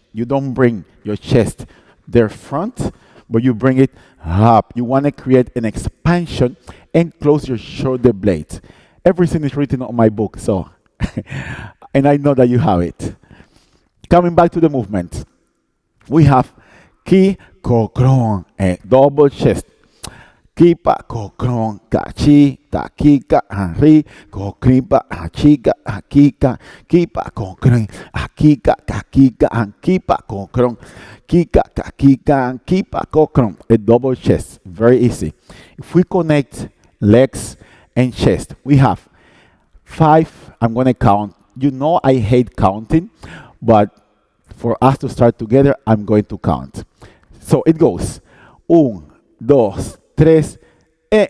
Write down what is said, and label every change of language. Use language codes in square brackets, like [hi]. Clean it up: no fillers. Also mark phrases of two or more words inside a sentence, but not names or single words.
[en] You don't bring your chest there front, but you bring it up. You want to create an expansion and close your shoulder blades. Everything is written on my book, so and I know that you have it. Coming back to the movement, we have ki ko kron, double chest. Ki pa ko kron ka chi ta ki ka ri ko kri pa chi ka ki pa ko kron ki ka ki pa ko kron ki pa ko kron. A double chest, very easy. If we connect legs and chest, we have 5. I'm going to count. You know I hate counting, but for us to start together, I'm going to count. So it goes. 1, 2, 3, e.